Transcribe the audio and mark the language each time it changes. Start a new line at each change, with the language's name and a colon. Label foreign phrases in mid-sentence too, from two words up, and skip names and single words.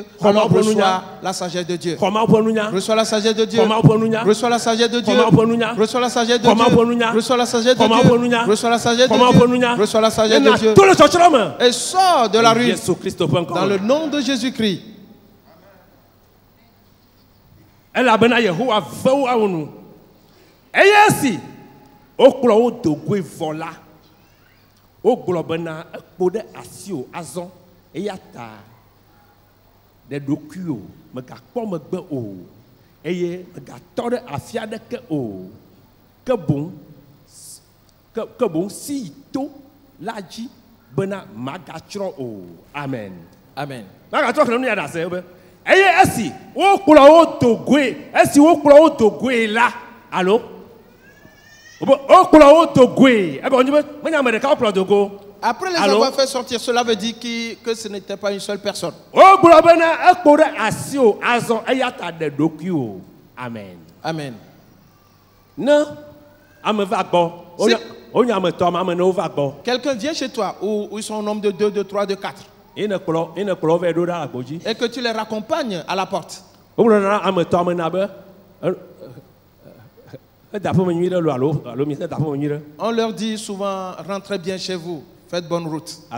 French: Alors reçois la sagesse de Dieu. Reçois la sagesse de Dieu. Reçois la sagesse de Dieu. Reçois la sagesse de Dieu. Reçois la sagesse de Dieu. Reçois la sagesse de Dieu. Reçois la sagesse de Dieu. Et sors de la rue dans le nom de Jésus-Christ.
Ewe: elabena Yehowa ve wo awunu. Eye si okplɔ wo do goe vɔ la. Wogblɔ bena ekpo ɖe asi o azɔ eya ta ɖe ɖokui o megakpɔ megbe o eye megatɔ ɖe afi aɖeke o ke boŋ si to la dzi bena magatsrɔ̃ o. Amen. Amen. Magatrɔ xlẽ nu ya ɖe ase be eye esi wokplɔ wo do goe la alo wokplɔ wo do goe ebe wonye be menye ame ɖeka wokplɔ do go.
French: Après les avoir fait sortir, cela veut dire que ce n'était pas une seule personne.
Ewe: Wogblɔ bena ekpo ɖe asi o azɔ eya ta ɖe ɖokui o. Amen. Amen. Ne ame va gbɔ onye ame tɔ ame ne wova gbɔ.
French: Quelqu'un vient chez toi où ils sont au nombre de 2, de 3, de 4. Et que tu les raccompagnes à la porte. On leur dit souvent, rentrez bien chez vous, faites bonne route.